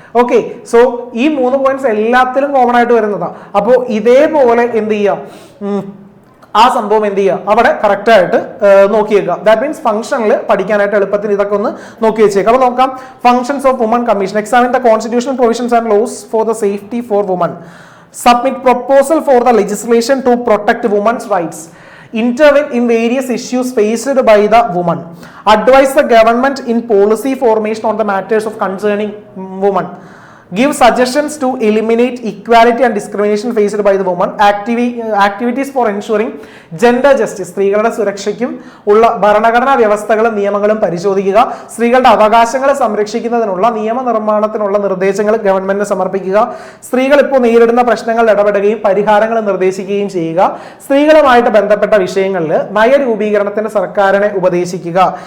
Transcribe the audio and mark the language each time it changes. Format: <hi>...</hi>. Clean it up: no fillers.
<ml>Okay, so ഈ 3 points എല്ലാത്തിലും common ആയിട്ട് വരുന്നതാണ്. അപ്പോൾ ഇതേപോലെ എന്ത് ചെയ്യാം, ആ സംഭവം എന്ത് ചെയ്യുക, അവിടെ കറക്റ്റ് ആയിട്ട് നോക്കിയേക്കുക. ദാറ്റ് മീൻസ് ഫംഗ്ഷനിൽ പഠിക്കാനായിട്ട് എളുപ്പത്തിൽ ഇതൊക്കെ ഒന്ന് നോക്കി വെച്ചേക്കാം. അപ്പോൾ നോക്കാം,</ml> <en>Functions of woman commission. Examine the constitutional provisions and laws for the safety for woman. Submit proposal for the legislation to protect women's rights. Intervene in various issues faced by the woman. Advise the government in policy formation on the matters of concerning women. Give suggestions to eliminate equality and discrimination faced by the woman. Activities for ensuring gender justice.</en> <ml>സ്ത്രീകളുടെ സുരക്ഷയ്ക്കും ഉള്ള ഭരണഘടനാ വ്യവസ്ഥകളും നിയമങ്ങളും പരിശോധിക്കുക. സ്ത്രീകളുടെ അവകാശങ്ങളെ സംരക്ഷിക്കുന്നതിനുള്ള നിയമനിർമ്മാണത്തിനുള്ള നിർദ്ദേശങ്ങൾ ഗവൺമെന്റിന് സമർപ്പിക്കുക. സ്ത്രീകൾ ഇപ്പോൾ നേരിടുന്ന പ്രശ്നങ്ങളിൽ ഇടപെടുകയും പരിഹാരങ്ങൾ നിർദ്ദേശിക്കുകയും ചെയ്യുക. സ്ത്രീകളുമായിട്ട് ബന്ധപ്പെട്ട വിഷയങ്ങളിൽ നയരൂപീകരണത്തിന് സർക്കാരിനെ ഉപദേശിക്കുക.</ml>